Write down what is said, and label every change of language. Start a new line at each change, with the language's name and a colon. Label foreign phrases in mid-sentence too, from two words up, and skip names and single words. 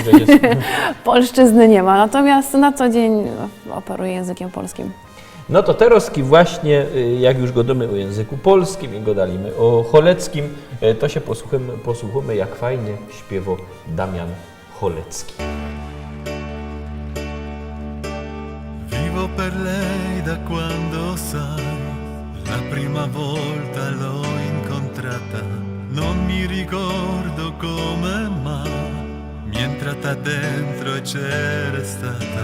Polish: Polszczyzny nie ma, natomiast na co dzień operuję językiem polskim. No to teraz właśnie, jak już godamy o języku polskim i godalimy o choleckim, to się posłuchamy jak fajnie śpiewa Damian Cholecki.
Italian: Vivo per lei da quando sai, la prima volta l'ho incontrata, non mi ricordo come mai, mi è entrata dentro e c'era stata.